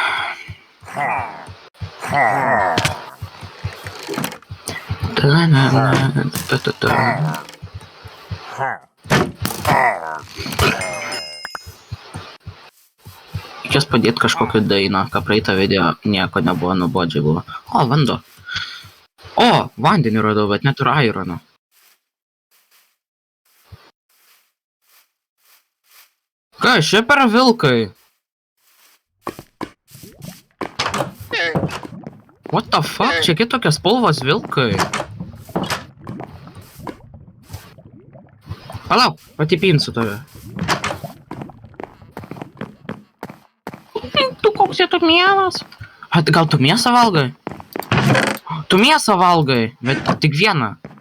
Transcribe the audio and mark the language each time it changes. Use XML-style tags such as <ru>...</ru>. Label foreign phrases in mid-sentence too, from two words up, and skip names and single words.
<lt>Reikės padėti kažkokią dainą, ką praeitą video nieko nebuvo, nuobodžiai buvo. O, vanduo. O, vandenį radau, bet neturiu irono. Ką, šiaip yra vilkai?</lt> <en>What the fuck,</en> <lt>čia kitokios spalvos vilkai. Palauk, patipinsiu tave. Tu koks tu mielas? Gal tu mėsą valgai? Tu mėsą valgai, bet tik vieną.</lt>